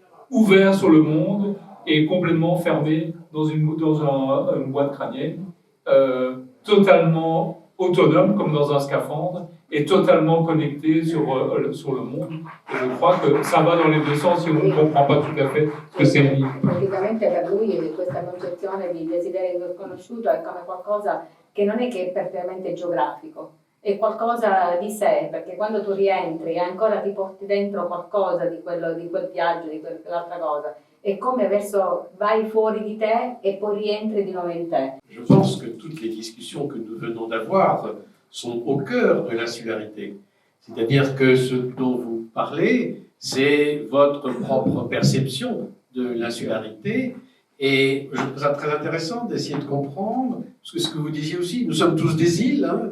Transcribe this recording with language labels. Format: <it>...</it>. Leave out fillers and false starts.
<fr>ouvert sur le monde et complètement fermé dans une boîte crânienne, totalement autonome comme dans un scaphandre et totalement connecté sur le monde. Et je crois que ça va dans les deux sens et on ne comprend pas tout à fait ce que c'est l'île.</fr> <it>Praticamente per lui questa concezione di desiderio sconosciuto è come qualcosa che non è che è perfettamente geografico, è qualcosa di sé, perché quando tu rientri ancora ti porti dentro qualcosa di quel viaggio, di quell'altra cosa. È come vai fuori di te e poi rientri di nuovo in te.</it> <fr>Je pense que toutes les discussions que nous venons d'avoir sont au cœur de l'insularité. C'est-à-dire que ce dont vous parlez, c'est votre propre perception de l'insularité. Et je trouve ça très intéressant d'essayer de comprendre, parce que ce que vous disiez aussi, nous sommes tous des îles.</fr>